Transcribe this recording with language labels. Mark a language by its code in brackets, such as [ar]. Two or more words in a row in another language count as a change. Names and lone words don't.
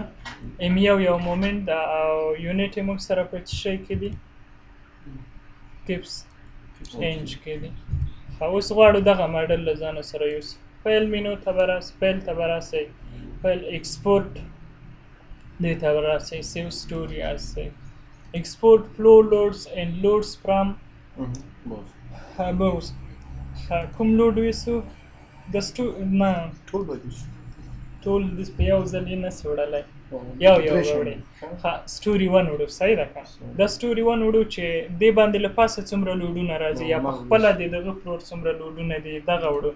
[en] M U moment [ps] ده او یونټ یې موږ سره په څه شی کې دي؟ [en] kips inch [ps] کې دي. اوس غواړو دغه ماډل له ځانه سره یوسو. [en] file menu [ps] ته به راسئ، فایل ته به راسئ، [en] file export [ps] دې ته به راسئ، [en] save story as save. export flow loads and loads from above. [ps] کوم لوډ ویسو؟ د نه ټول په یو ځل یې نسي وړلی، یو به وړئ. سټوري 1 وړو. صحیح ده که؟ دا سټوري 1 وړو چې دې باندې له پاسه څومره لوډونه راځي یا په خپله د دغه فلور څومره لوډونه دي دغه وړو.